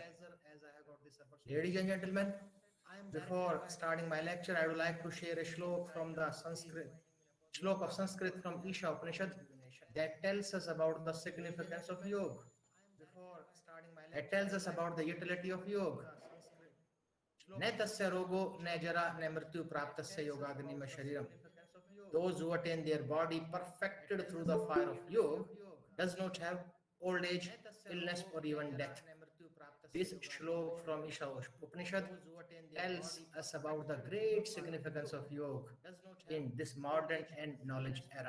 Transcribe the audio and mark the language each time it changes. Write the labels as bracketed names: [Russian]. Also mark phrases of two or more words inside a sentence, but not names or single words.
[English] Ladies and gentlemen, before starting my lecture, I would like to share a shlok from the shlok of Sanskrit from Isha Upanishad that tells us about the significance of yoga. It tells us about the utility of yoga. [Sanskrit] न तस्य रोगो न जरा न मृत्युः प्राप्तस्य योगाग्निमयं शरीरम्. [English] Those who attain their body perfected through the fire of yoga does not have old age, illness, or even death. This shlok from Isha Upanishad tells us about the great significance of yoga in this modern and knowledge era.